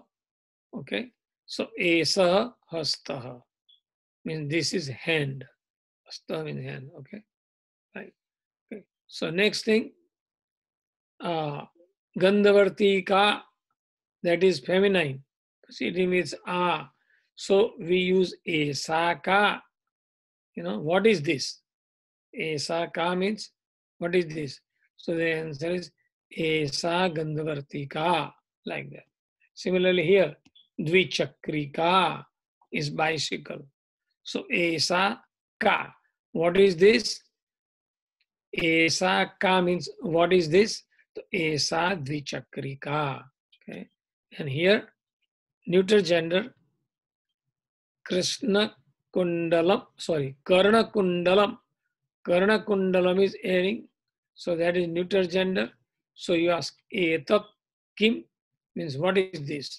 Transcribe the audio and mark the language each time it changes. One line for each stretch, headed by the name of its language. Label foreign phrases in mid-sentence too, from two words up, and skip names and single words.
English: Okay. So
Sanskrit: esaha hastaha.
English: Means this is hand. Hasta means hand. Okay. Right. Okay. So next thing, Gandhavarti ka, that is feminine. It means a. So we use
Sanskrit: esa ka.
English: What is this?
Sanskrit: Esa ka
English: means what is this? So the answer is
Sanskrit: esa Gandhavarti ka,
English: like that. Similarly here,
Sanskrit: Dvichakri ka
English: is bicycle.
Sanskrit: So esa ka.
English: What is this?
Sanskrit: Esa ka
English: means what is this?
Sanskrit: Esa Dvichakrika. Okay.
English: And here, neuter gender,
Sanskrit: Krishna Kundalam, Karna Kundalam. Karna Kundalam
English: is earring. So that is neuter gender. So you ask,
Sanskrit: Etat Kim
English: means what is this?